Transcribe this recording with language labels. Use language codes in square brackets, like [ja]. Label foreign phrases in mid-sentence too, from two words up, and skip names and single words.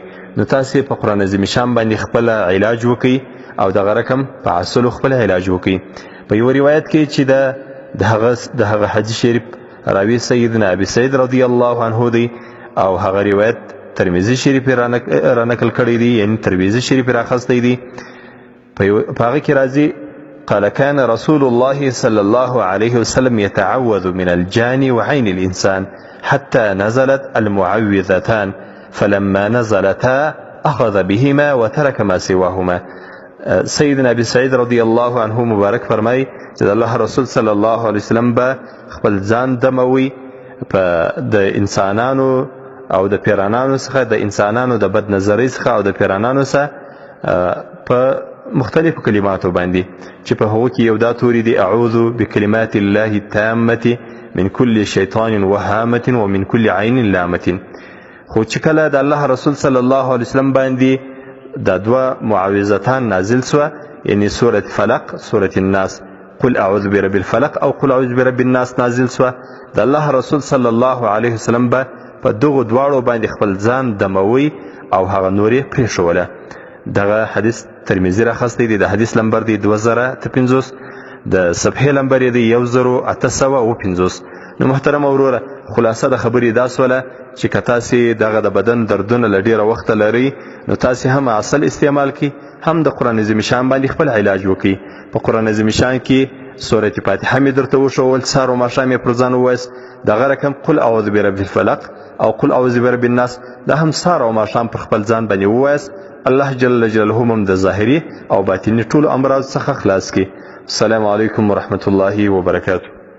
[ps] نو تاسې په قرآن عظیم شان باندې خپل علاج وکړئ او دغه رقم په عسلو خپل علاج وکړئ. په یو روایت کې چې د هغه حدیث شریف راوی سیدنا ابي سعید [ar] رضی الله عنه [ps] دی، او هغه روایت ترمذی شریف را نقل کړی دی، یعنی ترمذی شریف راخستی دی. په هغه کې راځي: [ar] قال كان رسول الله صلى الله عليه وسلم يتعوذ من الجان وعين الإنسان حتى نزلت المعوذتان فلما نزلتا أخذ بهما وترك ما سواهما. [ps] سیدنا ابي سعید [ar] رضی الله عنه [ps] مبارک فرمای چې الله رسول [ar] صلی الله علیه وسلم [ps] به خپل ځان دموي د انسانانو او د پیرانانو څخه، د انسانانو د بد نظرۍ څخه او د پیرانانو څخه په مختلفو کلماتو باندې، چې په هغو کې یو دا توري دی: [ar] اعوذ بکلمات الله التامة من كل شیطان وهامة ومن كل عین لامة. [ps] خو چې کله د الله رسول [ar] صلی الله علیه وسلم [ps] باندې دا 2 معوذتان نازل سوه، یعنی سورت فلق، سورت الناس، [ar] قل اعوذ برب الفلق [ps] او [ar] قل اعوذ برب الناس [ps] نازل سوه، د الله رسول [ar] صلی الله علیه وسلم [ps] به په دغو دواړو باندې خپل ځان دموي او هغه نور یې پرېښوله. دغه حدیث ترمذی راخستی دی، د حدیث نمبر دی 2050، د صفحې نمبر دی 1850. نو محترم وروره، خلاصه د خبرې دا سوله چې که تاسې دغه د بدن دردونه له ډېره وخته لرئ نو تاسې هم عسل استعمال کړئ، هم د قرآن عظیم شان باندې خپل علاج وکړئ. په قرآن عظیم شان کې سورة فاتحه مې درته وښول، سهار او ماښام یې پر ځان ووایاست. دغه رقم [ar] قل اعوذ برب الفلق [ps] او [ar] قل اعوذ برب الناس [ps] دا هم سهار او ماښام پر خپل ځان باندې ووایاست. الله [ar] جل جلاله [ps] هم د ظاهري او باطني ټولو امراض څخه خلاص کړي. [ar] السلام علیکم ورحمة الله وبرکاته.